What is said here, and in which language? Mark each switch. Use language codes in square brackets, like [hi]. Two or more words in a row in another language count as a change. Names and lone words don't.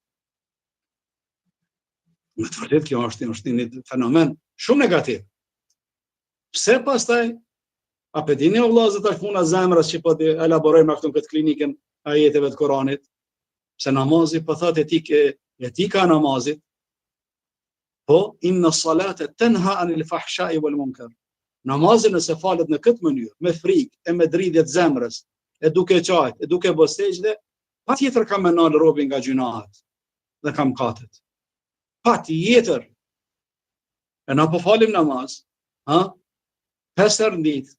[sq] Me të vërtetë kjo është një fenomen shumë negativ. Pse pastaj? A pe dini o vllazë tash puna zemrës që po të elaborojmë këtu në këtë klinikën ajeteve të Kuranit? Pse namazi po thotë etika e namazit, po [ar] إن الصلاة تنهى عن الفحشاء والمنكر. [sq] Namazi nëse falet në këtë mënyrë, me frikë, e me dridhje të zemrës, e duke qajt, e duke bërë sejdë, patjetër ka menal robin nga gjunahet dhe ka mëkatet. Patjetër. E na po falim namaz, 5 herë në ditë.